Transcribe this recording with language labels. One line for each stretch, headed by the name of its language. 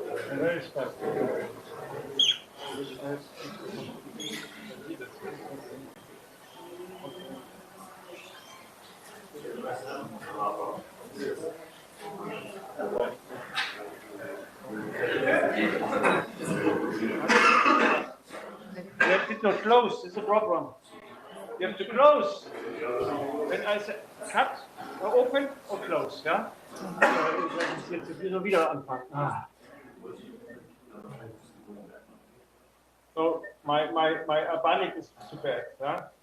English: And very spastic. You have to close. It's a problem. You have to close. When I say cut, or open or close, yeah?
German: Jetzt wieder wieder anfangen.
English: So my Albanic is too bad, yeah?